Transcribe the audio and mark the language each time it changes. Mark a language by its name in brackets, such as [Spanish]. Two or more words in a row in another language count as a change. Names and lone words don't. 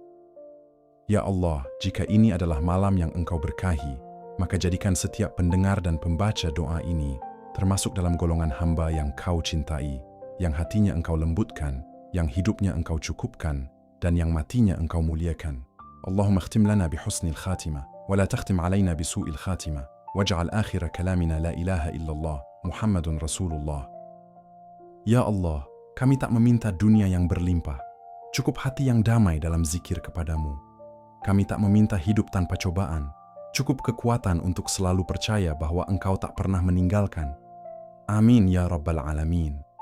[Indonesian] Ya Allah, jika ini adalah malam yang Engkau berkahi, maka jadikan setiap pendengar dan pembaca doa ini termasuk dalam golongan hamba yang Kau cintai, yang hatinya Engkau lembutkan, yang hidupnya Engkau cukupkan, dan yang matinya Engkau muliakan. [Arabic] اللهم اختم لنا بحسن الخاتمة، ولا تختم علينا بسوء الخاتمة، واجعل آخر كلامنا لا إله إلا الله، محمد رسول الله. [Indonesian] Ya Allah, kami tak meminta dunia yang berlimpah, cukup hati yang damai dalam zikir kepadamu. Kami tak meminta hidup tanpa cobaan, cukup kekuatan untuk selalu percaya bahwa Engkau tak pernah meninggalkan. [Arabic] آمين يا رب العالمين.